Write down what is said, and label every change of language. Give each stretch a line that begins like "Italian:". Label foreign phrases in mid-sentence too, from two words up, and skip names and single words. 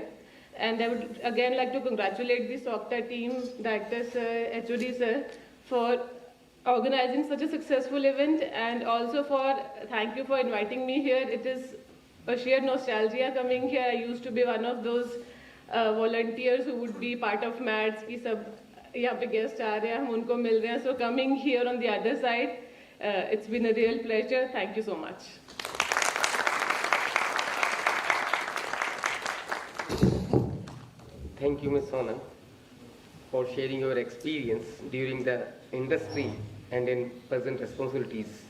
English: And I would again like to congratulate the SoCTA team, Director Sir, HOD Sir, for organizing such a successful event, and also thank you for inviting me here. It is a sheer nostalgia coming here. I used to be one of those volunteers who would be part of MADS
Hindi: कि सब यहाँ पे गेस्ट आ रहे हैं, हम उनको मिल रहे हैं.
English: So coming here on the other side, it's been a real pleasure. Thank you so much. Thank you, Ms. Sonam, for sharing your experience during the industry and in present responsibilities.